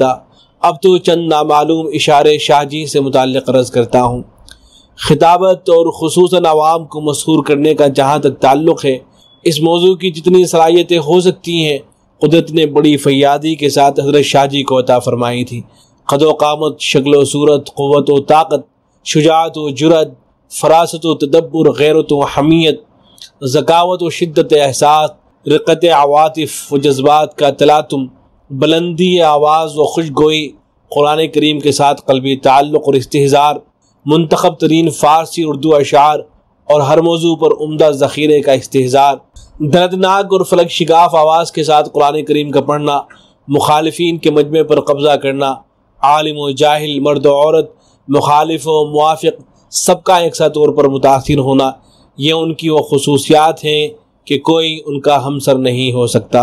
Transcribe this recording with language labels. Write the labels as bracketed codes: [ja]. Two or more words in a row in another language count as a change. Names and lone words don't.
[ur] اب تو چند نامعلوم اشارے شاہ جی سے متعلق عرض کرتا ہوں۔ خطابت اور خصوصاً عوام کو مسحور کرنے کا جہاں تک تعلق ہے، اس موضوع کی جتنی صلاحیتیں ہو سکتی ہیں قدرت نے بڑی فیاضی کے ساتھ حضرت شاہ جی کو عطا فرمائی تھی۔ قد و قامت، شکل و صورت، قوت و طاقت، شجاعت و جرأت، فراست و تدبر، غیرت و حمیت، ذکاوت و شدت احساس، رقت عواطف و جذبات کا تلاطم، بلندی آواز و خوشگوئی، قرآن کریم کے ساتھ قلبی تعلق اور استحضار، منتخب ترین فارسی اردو اشعار اور ہر موضوع پر عمدہ ذخیرے کا استحضار، دردناک اور فلک شگاف آواز کے ساتھ قرآن کریم کا پڑھنا، مخالفین کے مجمع پر قبضہ کرنا، عالم و جاہل، مرد و عورت، مخالف و موافق، سب کا یکساں طور پر متاثر ہونا، یہ ان کی وہ خصوصیات ہیں کہ کوئی ان کا ہمسر نہیں ہو سکتا۔